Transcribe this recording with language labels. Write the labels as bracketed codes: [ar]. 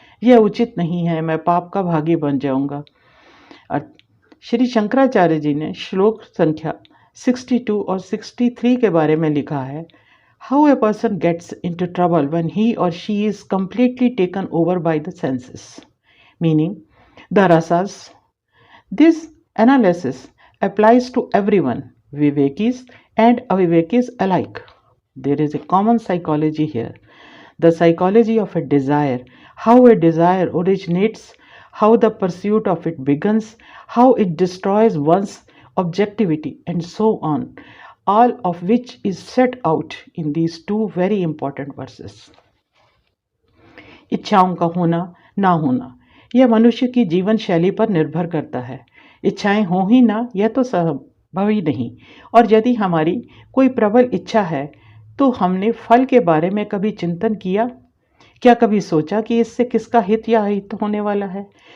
[hi] यह उचित नहीं है, मैं पाप का भागी बन जाऊंगा। श्री शंकराचार्य जी ने श्लोक संख्या 62 और 63 के बारे में लिखा है, [en] How a person gets into trouble when he or she is completely taken over by the senses, meaning the रसस। This analysis applies to everyone, vivekis and avivekis alike. There is a common psychology here, the psychology of a desire, how a desire originates, how the pursuit of it begins, how it destroys one's objectivity, and so on, all of which is set out in these 2 very important verses. [hi] इच्छाओं का होना ना होना यह मनुष्य की जीवन शैली पर निर्भर करता है। इच्छाएं हो ही ना, यह तो संभव ही नहीं। और यदि हमारी कोई प्रबल इच्छा है तो हमने फल के बारे में कभी चिंतन किया? क्या कभी सोचा कि इससे किसका हित या अहित होने वाला है?